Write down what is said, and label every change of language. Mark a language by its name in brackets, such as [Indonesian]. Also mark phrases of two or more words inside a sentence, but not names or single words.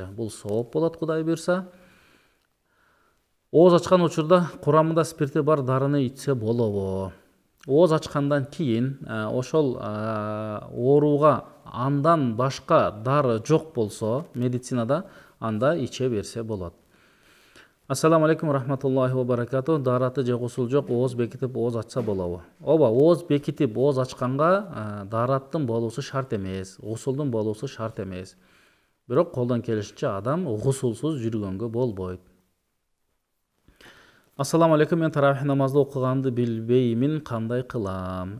[Kyrgyz] Бул сооп болот, Кудай буйрса. Ооз ачкан учурда курамында спирти бар дарыны ичсе болобу? Ооз ачкандан кийин ошол ооруга андан башка дары жок болсо, медицинада анда иче берсе болот. [Arabic] السلام عليكم رحمة الله وبركاته. [Kyrgyz] Дараты же гусул жок, ооз бекитип ооз ачса болобу? Ооба, ооз бекитип ооз ачканга дараттын болуусу шарт эмес, гусулдун болуусу шарт эмес. Бирок колдон келишинче адам гусулсуз жүргөнгө болбойт. [Arabic] السلام عليكم, [Kyrgyz] мен таравих намазды окуганды билбеймин, кандай кылам?